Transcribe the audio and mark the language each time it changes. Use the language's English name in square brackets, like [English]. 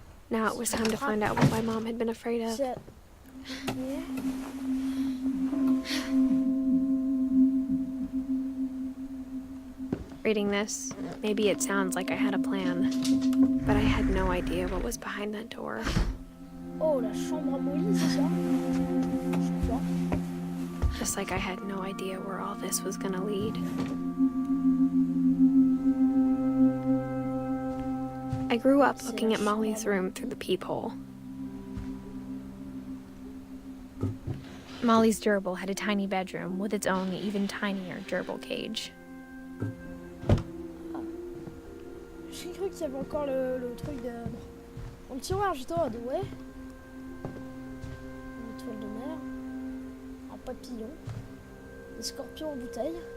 [English] Now it was time to find out what my mom had been afraid of. Yeah. Reading this, maybe it sounds like I had a plan, but I had no idea what was behind that door. [French] Oh, la chambre à Molly, c'est ça? Je crois. [English] Just like I had no idea where all this was gonna lead. I grew up looking at Molly's room through the peephole. Molly's gerbil had a tiny bedroom with its own even tinier gerbil cage. [French] J'ai cru qu'il y avait encore le truc de... Dans le tiroir, j'étais en mode ouais. Une étoile de mer. Un papillon. Des scorpions en bouteille.